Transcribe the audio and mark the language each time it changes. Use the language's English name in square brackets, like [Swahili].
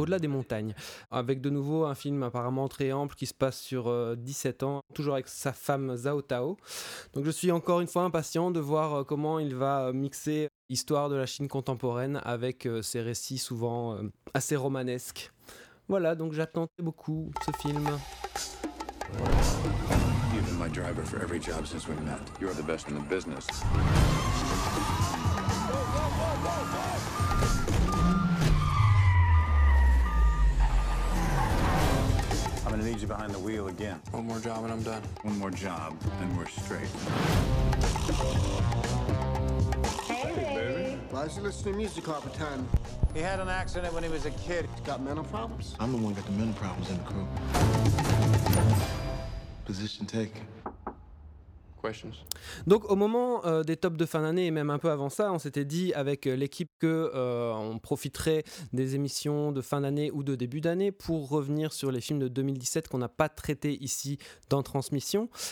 [French] Au-delà des montagnes, avec de nouveau un film apparemment très ample qui se passe sur 17 ans, toujours avec sa femme Zhao Tao. Donc je suis encore une fois impatient de voir comment il va mixer l'histoire de la Chine contemporaine avec ses récits souvent assez romanesques. Voilà, donc j'attendais beaucoup ce film. [English] You've been my driver for every job since we met. You are the best in the business. I'm gonna need you behind the wheel again. One more job and I'm done. One more job and we're straight. Why is he listening to music all the time? He had an accident when he was a kid. He's got mental problems? I'm the one who got the mental problems in the crew. Position taken. [French] Donc au moment des tops de fin d'année et même un peu avant ça, on s'était dit avec l'équipe qu'on profiterait des émissions de fin d'année ou de début d'année pour revenir sur les films de 2017 qu'on n'a pas traités ici dans Transmission.